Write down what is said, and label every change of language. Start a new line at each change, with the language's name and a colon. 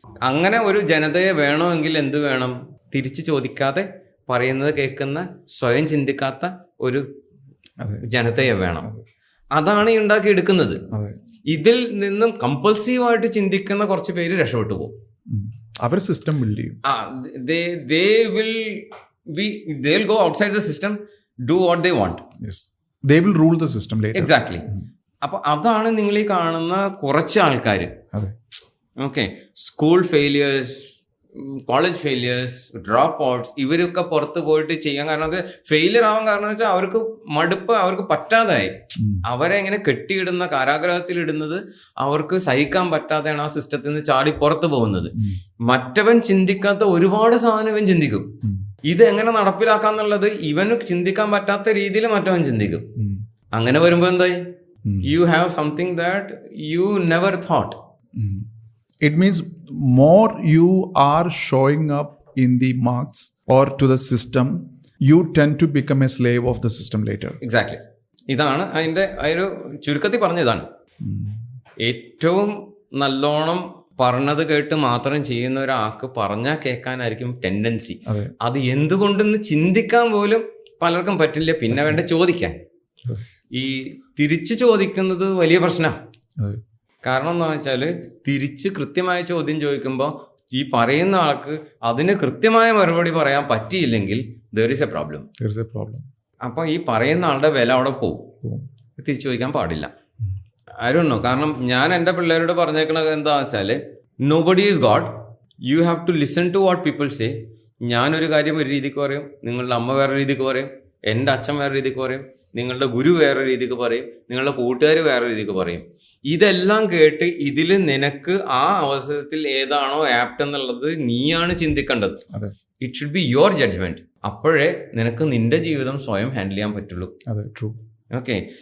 Malayalam: അങ്ങനെ ഒരു ജനതയെ വേണമെങ്കിൽ എന്ത് വേണം? തിരിച്ച് ചോദിക്കാതെ പറയുന്നത് കേൾക്കുന്ന, സ്വയം ചിന്തിക്കാത്ത ഒരു ജനതയെ വേണം. അതാണ് ഈ ഉണ്ടാക്കിയെടുക്കുന്നത്. ഇതിൽ നിന്നും കമ്പൾസീവായിട്ട് ചിന്തിക്കുന്ന കുറച്ച് പേര് രക്ഷപ്പെട്ടു പോകും. അവർ സിസ്റ്റം ബിൽഡ് ചെയ്യും.
English: They will go outside the system, do what they want. Yes. They will rule the system later. Exactly.
Malayalam: അപ്പൊ അതാണ് നിങ്ങൾ ഈ കാണുന്ന കുറച്ച് ആൾക്കാർ. Okay, school failures, college failures, drop outs, ഇവരൊക്കെ പുറത്ത് പോയിട്ട് ചെയ്യാൻ കാരണം അത് ഫെയിലിയർ ആവാൻ കാരണം വെച്ചാൽ അവർക്ക് മടുപ്പ്, അവർക്ക് പറ്റാതായി. അവരെ ഇങ്ങനെ കെട്ടിയിടുന്ന, കാരാഗ്രഹത്തിൽ ഇടുന്നത് അവർക്ക് സഹിക്കാൻ പറ്റാതെയാണ് ആ സിസ്റ്റത്തിൽ നിന്ന് ചാടി പുറത്ത് പോകുന്നത്. മറ്റവൻ ചിന്തിക്കാത്ത ഒരുപാട് സാധനം ഇവൻ ചിന്തിക്കും. ഇത് എങ്ങനെ നടപ്പിലാക്കാന്നുള്ളത് ഇവന് ചിന്തിക്കാൻ പറ്റാത്ത രീതിയിൽ മറ്റവൻ ചിന്തിക്കും. അങ്ങനെ വരുമ്പോ എന്തായി?
English: You have something that you never thought. It means more you are showing up in the marks or to the system, you tend to become a slave of the system later. Exactly.
Malayalam: ഇതാണ് അതിന്റെ ഒരു ചുരുക്കത്തിൽ പറഞ്ഞതാണ്. ഏറ്റവും നല്ലോണം പറഞ്ഞത് കേട്ട് മാത്രം ചെയ്യുന്ന ഒരാൾക്ക് പറഞ്ഞാൽ കേൾക്കാനായിരിക്കും ടെൻഡൻസി. അത് എന്തുകൊണ്ടെന്ന് ചിന്തിക്കാൻ പോലും പലർക്കും പറ്റില്ല. പിന്നെ വേണ്ട ചോദിക്കാൻ. ഈ തിരിച്ചു ചോദിക്കുന്നത് വലിയ പ്രശ്നമാണ്. കാരണം എന്താ വെച്ചാൽ തിരിച്ച് കൃത്യമായ ചോദ്യം ചോദിക്കുമ്പോൾ ഈ പറയുന്ന ആൾക്ക് അതിന് കൃത്യമായ മറുപടി പറയാൻ പറ്റിയില്ലെങ്കിൽ
English: there is a problem.
Malayalam: അപ്പോൾ ഈ പറയുന്ന ആളുടെ വില അവിടെ പോകും. തിരിച്ചു ചോദിക്കാൻ പാടില്ല. ആരുണ്ടോ? കാരണം ഞാൻ എൻ്റെ പിള്ളേരോട് പറഞ്ഞേക്കണത് എന്താ വെച്ചാൽ
English: nobody is God. You have to listen to what people say.
Malayalam: ഞാനൊരു കാര്യം ഒരു രീതിക്ക് പറയും, നിങ്ങളുടെ അമ്മ വേറെ രീതിക്ക് പറയും, എൻ്റെ അച്ഛൻ വേറെ രീതിക്ക് പറയും, നിങ്ങളുടെ ഗുരു വേറെ രീതിക്ക് പറയും, നിങ്ങളുടെ കൂട്ടുകാർ വേറെ രീതിക്ക് പറയും. ഇതെല്ലാം കേട്ട് ഇതിൽ നിനക്ക് ആ അവസരത്തിൽ ഏതാണോ ആപ്റ്റ് എന്നുള്ളത് നീയാണ് ചിന്തിക്കേണ്ടത്.
English: It should be your judgement.
Malayalam: അപ്പോഴേ നിനക്ക് നിന്റെ ജീവിതം സ്വയം ഹാൻഡിൽ ചെയ്യാൻ പറ്റുള്ളൂ. ഓക്കെ.